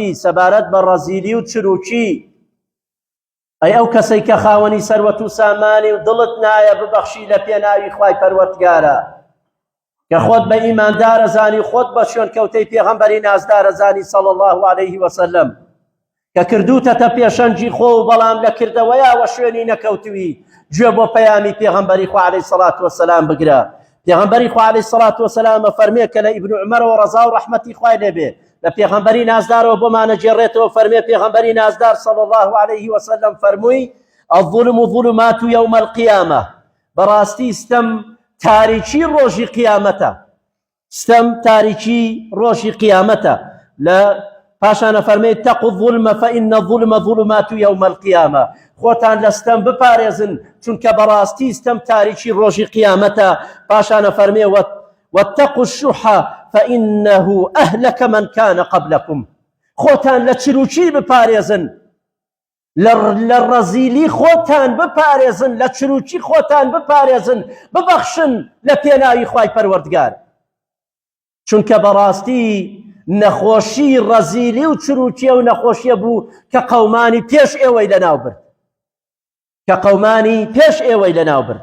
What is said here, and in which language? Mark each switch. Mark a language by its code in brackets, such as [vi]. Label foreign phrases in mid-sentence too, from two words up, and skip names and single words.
[ckb] سەبارەت بە ڕەزیلی و چروکی. ئەی ئەو کەسەی کە خاوەنی سەروەت و سامانی و دڵت نایە ببەخشی لە پێناوی خوای پەروەردگارە، کە خۆت بە ئیماندارە زانی، خۆت بە شوێن کەوتەی پێغەمبەری نازدارە زانی [ar] صلی الله عەلەیه وسەلەم، [ckb] کە کردوتەتە پێشەنجی خۆ و بەڵام لە کردەوەیەوە شوێنی نەکەوتوی، گوێ بۆ پەیامی پێغەمبەری خوا [ar] عەلەیهی سەڵات وەسەلام [ckb] بگرە. پێغەمبەری خوا [ar] عەلەیهی سەڵات وەسەلام [ckb] فەرمێ کە لە ئیبن عومەرەوە ڕەزا و ڕەحمەتی خوای لێبێ لە پێغەمبەری نازدارەوە بۆمانە جێڕێتەوە، فەرمێ پێغەمبەری نازدار [ar] صلی الله عەلەیه وسەلەم [ckb] فەرمووی [ar] الظلم ظلمات یوم القیامە، [ckb] بەڕاستی ستەم تاریکی ڕۆژی قیامەتە، ستەم تاریکی ڕۆژی قیامەتە. لە پاشانە فەرمێ [ar] اتقوا الظلم فإن الظلم ظلمات یوم القیامە، [ckb] خۆتان لە ستەم بپارێزن چونکە بەڕاستی ستەم تاریکی ڕۆژی قیامەتە. پاشانە فەرمێ [ar] واتقوا الشح فإنه أهلك من كان قبلكم، [ckb] خۆتان لە چروکی بپارێزن، لە ڕەزیلی خۆتان بپارێزن، لە چروکی خۆتان بپارێزن، ببەخشن لە پێناوی خوای پەروەردگار، چونکە بەڕاستی نەخۆشی ڕەزیلی و چروکیە و نەخۆشیە بوو کە قەومانی پێش ئێوەی لەناو برد، کە قەومانی پێش ئێوەی لەناو برد.